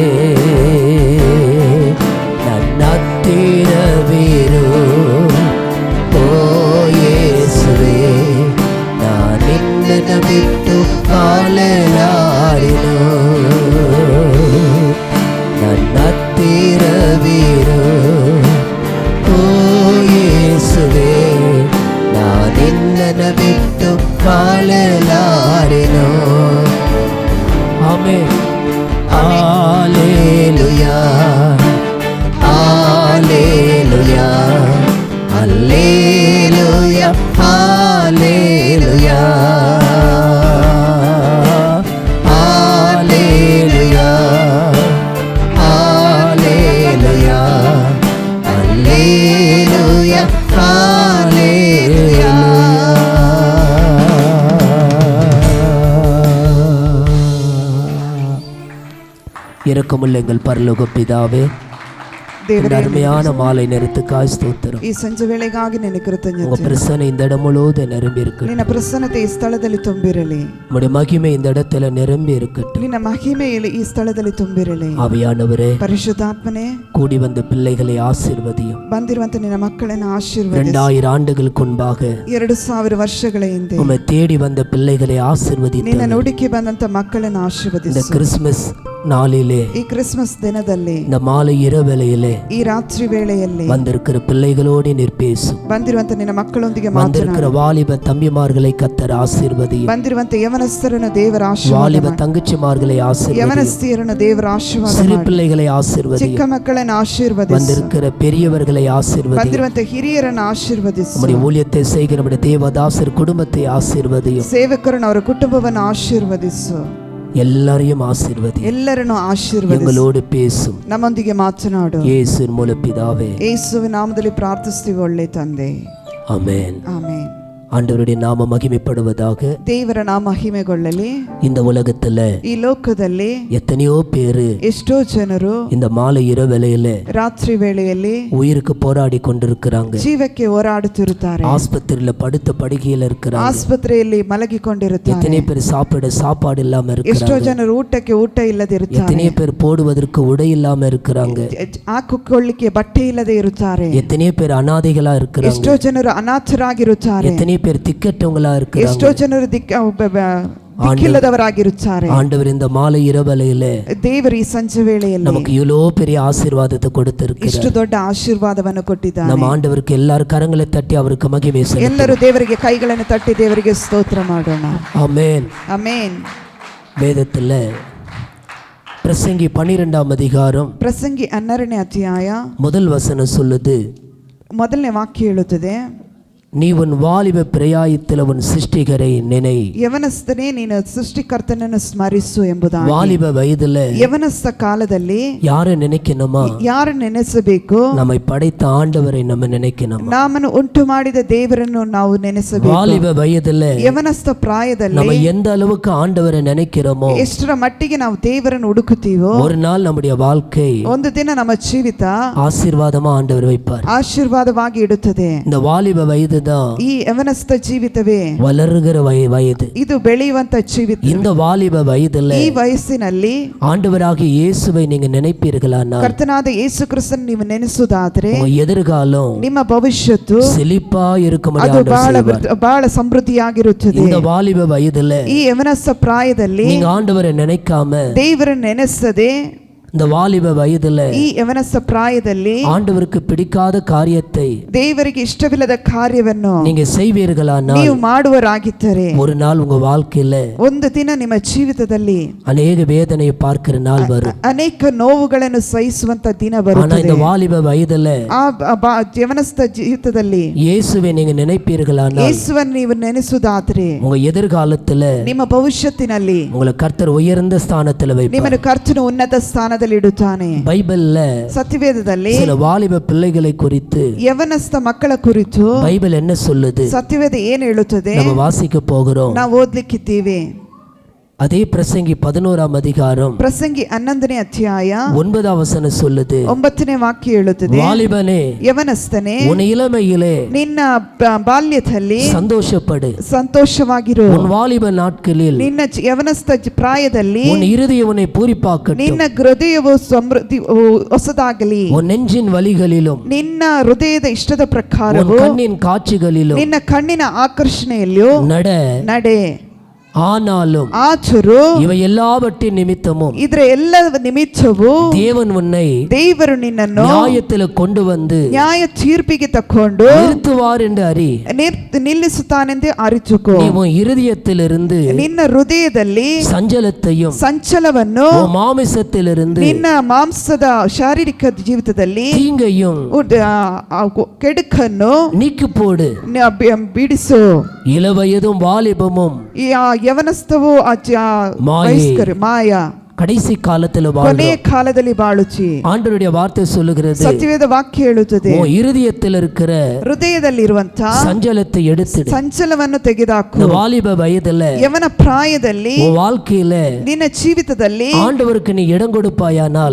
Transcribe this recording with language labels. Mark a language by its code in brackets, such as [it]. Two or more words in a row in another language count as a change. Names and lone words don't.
[kn] ನನ್ನತ್ತಿರವಿರು ಓ ಯೇಸುವೆ ನಾನಿನ್ನನ್ನು ಬಿಟ್ಟು ಕಾಲೆಲಾರೆನು ನನ್ನತ್ತಿರವಿರು ಓ ಯೇಸುವೆ ನಾನಿನ್ನನ್ನು ಬಿಟ್ಟು ಕಾಲೆಲಾರೆನು ಆಮೆನ್ ಹಲ್ಲೆಲೂಯಾ Hallelujah, Hallelujah, Hallelujah, Hallelujah, Hallelujah, Hallelujah, Hallelujah. [ta] இரக்கமுள்ள எங்கள் பரலோக பிதாவே இந்த அருமையான மாலை நேரத்துக்காய் ஸ்தோத்திரம். [kn] ಈ ಸಂಜೆ ವೇಳೆಗಾಗಿ ನಿನ್ನ ಕೃತಜ್ಞತೆ. [ta] உங்க பிரசன்னம் இந்த இடம் முழுவதும் நிரம்பி இருக்கட்டும். [kn] ನಿನ್ನ ಪ್ರಸನ್ನತೆ ಈ ಸ್ಥಳದಲ್ಲಿ ತುಂಬಿರಲಿ. [ta] உம்முடைய மகிமை இந்த இடத்துல நிரம்பி இருக்கட்டும். [kn] ನಿನ್ನ ಮಹಿಮೆ ಈ ಸ್ಥಳದಲ್ಲಿ ತುಂಬಿರಲಿ. [ta] ஆவியானவரே [kn] ಪರಿಶುದ್ಧಾತ್ಮನೇ [ta] கூடி வந்த பிள்ளைகளை ஆசீர்வதியும். [kn] ಬಂದಿರುವಂತ ನಿನ್ನ ಮಕ್ಕಳನ್ನು ಆಶೀರ್ವದಿಸು. [ta] 2000 ஆண்டுகளுக்கு முன்பாக [kn] 2000 ವರ್ಷಗಳ ಹಿಂದೆ [ta] உம்மை தேடி வந்த பிள்ளைகளை ஆசீர்வதித்து [kn] ನಿನ್ನ ನುಡಿಕೆ ಬಂದಂತ ಮಕ್ಕಳನ್ನು ಆಶೀರ್ವದಿಸು. [ta] இந்த கிறிஸ்மஸ் நாளிலே [kn] ಈ ಕ್ರಿಸ್ಮಸ್ ದಿನದಲ್ಲಿ [ta] இந்த மாலை இரவேளையிலே [kn] ಈ ರಾತ್ರಿ ವೇಳೆಯಲ್ಲಿ [ta] வந்திருக்கிற பிள்ளைகளோடு நீர் பேசும். [kn] ಬಂದಿರುವಂತ ನಿನ್ನ ಮಕ್ಕಳೊಂದಿಗೆ [ta] வந்திருக்கிற வாலிப தம்பிமார்களை கர்த்தர் ஆசீர்வதியும். [kn] ಬಂದಿರುವಂತ ಯವನಸ್ಥರನ್ನು ದೇವರ ಆಶೀರ್ವಾದ [ta] வாலிப தங்கச்சிமார்களை ஆசீர்வதியும். [kn] ಯವನಸ್ಥಿಯರನ್ನು ದೇವರ ಆಶೀರ್ವಾದ [ta] சிறு பிள்ளைகளை ஆசீர்வதியும். [kn] ಚಿಕ್ಕ ಮಕ್ಕಳನ್ನು ಆಶೀರ್ವದಿಸು. [ta] வந்திருக்கிற பெரியவர்களை ஆசீர்வதியும். [kn] ಬಂದಿರುವಂತ ಹಿರಿಯರನ್ನು ಆಶೀರ್ವದಿಸು. [ta] நம்முடைய ஊழியத்தை செய்கிற நம்முடைய தேவதாசர் குடும்பத்தை ஆசீர்வதியும். [kn] ಸೇವಕರನ್ನು ಅವರ ಕುಟುಂಬವನ್ನು ಆಶೀರ್ವದಿಸು. [ta] எல்லாரையும் ஆசீர்வதியும். [kn] ಎಲ್ಲರನ್ನು ಆಶೀರ್ವದಿಸು. [ta] எங்களோடு பேசும். [kn] ನಮ್ಮೊಂದಿಗೆ ಮಾತನಾಡು. [ta] இயேசுவின் மூலம் பிதாவே. [kn] ಯೇಸುವಿನ ನಾಮದಲ್ಲಿ ಪ್ರಾರ್ಥಿಸುತ್ತೀವಿ ಒಳ್ಳೆ ತಂದೆ. [ta] ஆமென். [kn] ಆಮೆನ್. [ta] ஆண்டவருடைய நாம மகிமைப்படுவதாக. [kn] ದೇವರ ನಾಮ ಮಹಿಮೆಗೊಳ್ಳಲಿ. [ta] இந்த உலகத்துல [kn] ಈ ಲೋಕದಲ್ಲಿ [ta] எத்தனையோ பேரு [kn] ಎಷ್ಟೋ ಜನರು [ta] இந்த மாலை இரவேளையில [kn] ರಾತ್ರಿ ವೇಳೆಯಲ್ಲಿ [ta] உயிருக்கு போராடி கொண்டிருக்கிறாங்க. [kn] ಜೀವಕ್ಕೆ ಹೋರಾಡುತ್ತಿರುತ್ತಾರೆ. [ta] ஆஸ்பத்திரியில படுத்த படுக்கையில இருக்கிறாங்க. [kn] ಆಸ್ಪತ್ರೆಯಲ್ಲಿ ಮಲಗಿಕೊಂಡಿರುತ್ತಾರೆ. [ta] எத்தனை பேர் சாப்பாடு இல்லாம [kn] ಎಷ್ಟೋ [ta] இருக்கிறாங்க. [kn] ಜನರು ಊಟಕ್ಕೆ ಊಟ ಇಲ್ಲದಿರುತ್ತಾರೆ. [ta] எத்தனை பேர் போடுவதற்கு உடை இல்லாம இருக்கிறாங்க. [kn] ಹಾಕಿಕೊಳ್ಳಿಕ್ಕೆ ಬಟ್ಟೆ ಇಲ್ಲದೆ ಇರುತ್ತಾರೆ. [ta] எத்தனை பேர் அனாதைகளா இருக்கிறாங்க. [kn] ಎಷ್ಟೋ ಜನರು ಅನಾಥರಾಗಿರುತ್ತಾರೆ. [ta] எத்தனை பேர் திக்கற்றவங்களா இருக்கிறாங்க. [kn] ಎಷ್ಟೋ ಜನರು ದಿಕ್ಕಿಲ್ಲದವರಾಗಿರುತ್ತಾರೆ. [ta] ஆண்டவர் இந்த மாலை இரவேளையில [kn] ದೇವರು ಈ ಸಂಜೆ ವೇಳೆಯಲ್ಲಿ [ta] நமக்கு இவ்வளோ பெரிய ஆசீர்வாதத்தை கொடுத்திருக்கிறார். [kn] ಇಷ್ಟು ದೊಡ್ಡ ಆಶೀರ್ವಾದವನ್ನು ಕೊಟ್ಟಿದ್ದಾನೆ. [ta] நம்ம ஆண்டவருக்கு எல்லாரும் கரங்களை தட்டி அவருக்கு மகிமை செலுத்துவோம். [kn] ಎಲ್ಲರೂ ದೇವರಿಗೆ ಕೈಗಳನ್ನು ತಟ್ಟಿ ದೇವರಿಗೆ ಸ್ತೋತ್ರ ಮಾಡೋಣ. [ta] ஆமென். [kn] ಆಮೆನ್. [ta] வேதத்துல பிரசங்கி 12ஆம் அதிகாரம் [kn] ಪ್ರಸಂಗಿ 12ನೇ ಅಧ್ಯಾಯ [ta] முதல் வசனம் சொல்லுது, [kn] ಮೊದಲನೇ ವಾಕ್ಯ ಹೇಳುತ್ತದೆ, [ta] நீ உன் வாலிப பிரயாயத்தில் உன் சிருஷ்டிகரை நினை. [kn] ಯವನಸ್ಥನೇ ನೀನು ಸೃಷ್ಟಿಕರ್ತನನ್ನು ಸ್ಮರಿಸು ಎಂಬುದಾಗಿ. [ta] வாலிப வயதுல [kn] ಯವನಸ್ಥ ಕಾಲದಲ್ಲಿ [ta] யாரை நினைக்கணுமா? [kn] ಯಾರು ನೆನೆಸಬೇಕು? [ta] நம்மை படைத்த ஆண்டவரை நம்ம நினைக்கணும். [kn] ನಮ್ಮನ್ನು ಉಂಟು ಮಾಡಿದ ದೇವರನ್ನು ನಾವು ನೆನೆಸಬೇಕು. [ta] வாலிப வயதுல [kn] ಯವನಸ್ಥ ಪ್ರಾಯದಲ್ಲಿ [ta] நம்ம எந்த அளவுக்கு ஆண்டவரை நினைக்கிறோமோ, [kn] ಎಷ್ಟರ ಮಟ್ಟಿಗೆ ನಾವು ದೇವರನ್ನು ಹುಡುಕುತ್ತೀವೋ, [ta] ஒரு நாள் நம்முடைய வாழ்க்கை [kn] ಒಂದು ದಿನ ನಮ್ಮ ಜೀವಿತ [ta] ஆசீர்வாதமா ஆண்டவர் வைப்பார். [kn] ಆಶೀರ್ವಾದವಾಗಿ ಇಡುತ್ತದೆ. [ta] இந்த வாலிப வயது [kn] ಈ ಯವನಸ್ಥ ಜೀವಿತವೇ [ta] வளருகிற வயது. [kn] ಇದು ಬೆಳೆಯುವಂತ ಜೀವಿತ. [ta] இந்த வாலிப வயதுல [kn] ಈ ವಯಸ್ಸಿನಲ್ಲಿ [ta] ஆண்டவராகிய இயேசுவை நீங்க நினைப்பீர்களானால், [kn] ಕರ್ತನಾದ ಯೇಸು ಕ್ರಿಸ್ತನ ನೀವು ನೆನೆಸುವುದಾದರೆ, [ta] உங்க எதிர்காலம் [kn] ನಿಮ್ಮ ಭವಿಷ್ಯತ್ತು [ta] செழிப்பா இருக்கும்படி [kn] ಅದು [ta] ஆண்டவர் செய்வார். [kn] ಬಹಳ ಸಮೃದ್ಧಿಯಾಗಿರುತ್ತದೆ. [ta] இந்த வாலிப வயதுல [kn] ಈ ಯವನಸ್ಥ ಪ್ರಾಯದಲ್ಲಿ [ta] நீங்க ஆண்டவரை நினைக்காம, [kn] ದೇವರನ್ನು ನೆನೆಸದೆ, [ta] இந்த வாலிப வயதுல [kn] ಈ ಯವನಸ್ಥ ಪ್ರಾಯದಲ್ಲಿ [ta] ஆண்டவருக்கு பிடிக்காத காரியத்தை [kn] ದೇವರಿಗೆ ಇಷ್ಟವಿಲ್ಲದ ಕಾರ್ಯವನ್ನು [ta] நீங்க செய்வீர்களானால், [kn] ನೀವು ಮಾಡುವರಾಗಿದ್ದರೆ, [ta] ஒரு நாள் உங்க வாழ்க்கையில [kn] ಒಂದು ದಿನ ನಿಮ್ಮ ಜೀವಿತದಲ್ಲಿ [ta] அநேக வேதனையை பார்க்கிற நாள் வரும். [kn] ಅನೇಕ ನೋವುಗಳನ್ನು ಸಹಿಸುವಂತ ದಿನ [ta] ஆனா [kn] ಬರುತ್ತದೆ. [ta] இந்த வாலிப வயதுல [kn] ಯವನಸ್ಥ ಜೀವಿತದಲ್ಲಿ [ta] இயேசுவை நீங்க நினைப்பீர்களானால், [kn] ಯೇಸುವನ್ನು ನೀವು ನೆನೆಸುವುದಾದರೆ, [ta] உங்க எதிர்காலத்துல [kn] ನಿಮ್ಮ ಭವಿಷ್ಯತ್ತಿನಲ್ಲಿ [ta] உங்களை கர்த்தர் உயர்ந்த ஸ்தானத்துல வைப்பார். [kn] ನಿಮ್ಮನ್ನು ಕರ್ತನು ಉನ್ನತ ಸ್ಥಾನದಲ್ಲಿ ಇಡುತ್ತಾನೆ. [ta] பைபிள்ல [kn] ಸತ್ಯವೇದದಲ್ಲಿ [ta] சில வாலிப பிள்ளைகளை குறித்து [kn] ಯವನಸ್ಥ ಮಕ್ಕಳ ಕುರಿತು [ta] பைபிள் என்ன சொல்லுது? [kn] ಸತ್ಯವೇದ ಏನು ಹೇಳುತ್ತದೆ? [ta] நம்ம வாசிக்க போகிறோம். [kn] ನಾವು ಓದ್ಲಿಕ್ಕಿದ್ದೀವಿ. [ta] அதே பிரசங்கி 11ஆம் அதிகாரம் [kn] ಪ್ರಸಂಗಿ 11ನೇ ಅಧ್ಯಾಯ [ta] 9ஆம் வசனம் சொல்லுது, [kn] 9ನೇ ವಾಕ್ಯ ಹೇಳುತ್ತದೆ, [ta] வாலிபனே [kn] ಯವನಸ್ಥನೇ [ta] உன் இளமையிலே [kn] ನಿನ್ನ ಬಾಲ್ಯದಲ್ಲಿ [ta] சந்தோஷப்படு, [kn] ಸಂತೋಷವಾಗಿರು. [ta] உன் வாலிப நாட்களில் [kn] ನಿನ್ನ ಯವನಸ್ಥ ಪ್ರಾಯದಲ್ಲಿ [ta] உன் இருதயம் உன்னை பூரிப்பாக்கட்டும், [kn] ನಿನ್ನ ಹೃದಯವು ಸಮೃದ್ಧಿ ಹೊಸದಾಗಲಿ. [ta] உன் நெஞ்சின் வலிகளிலும் [kn] ನಿನ್ನ ಹೃದಯದ ಇಷ್ಟದ [ta] உன் [kn] ಪ್ರಕಾರವು [ta] கண்ணின் காட்சிகளிலும் [kn] ನಿನ್ನ ಕಣ್ಣಿನ ಆಕರ್ಷಣೆಯಲ್ಲಿಯೂ [ta] நட. ஆனாலும் [kn] ಆಚರು [ta] இவை எல்லாவற்றின் நிமித்தமும் [kn] ಇದರ ಎಲ್ಲ ನಿಮಿತ್ತವು [ta] தேவன் உன்னை [kn] ದೇವರು ನಿನ್ನನ್ನು [ta] நியாயத்தில் கொண்டு வந்து [kn] ನ್ಯಾಯ ತೀರ್ಪಿಗೆ ತಕೊಂಡು [ta] நிறுத்துவார் என்று அறி. [kn] ನಿಲ್ಲಿಸುತ್ತಾನೆಂದು ಅರಿತುಕೋ. [ta] நீ உன் இருதயத்திலிருந்து [kn] ನಿನ್ನ ಹೃದಯದಲ್ಲಿ [ta] சஞ்சலத்தையும் [kn] ಸಂಚಲವನ್ನು, [ta] உன் மாமிசத்திலிருந்து [kn] ನಿನ್ನ ಮಾಂಸದ ಶಾರೀರಿಕ ಜೀವಿತದಲ್ಲಿ [ta] தீங்கையும் [kn] ಕೆಡುಕನ್ನು [ta] நீக்கி போடு. [kn] ಬಿಡಿಸು. [ta] இளவயதும் வாலிபமும் [kn] ಯವನಸ್ಥವು ಮಾಯ [ta] கடைசி காலத்தில் [kn] ಕೊನೆಯ ಕಾಲದಲ್ಲಿ ಬಾಳುಚಿ. [ta] ஆண்டவருடைய வார்த்தை சொல்லுகிறது, [kn] ಸತ್ಯವೇದ ವಾಕ್ಯ ಹೇಳುತ್ತದೆ, [ta] உன் இருதயத்தில் இருக்கிற [kn] ಹೃದಯದಲ್ಲಿರುವಂತ [ta] சஞ்சலத்தை எடுத்து [kn] ಸಂಚಲವನ್ನು ತೆಗೆದಾಕು. [ta] இந்த வாலிப வயதுல [kn] ಯವನ ಪ್ರಾಯದಲ್ಲಿ [ta] உன் வாழ்க்கையில [kn] ನಿನ್ನ ಜೀವಿತದಲ್ಲಿ [ta] ஆண்டவருக்கு நீ இடம் கொடுப்பாயானால்,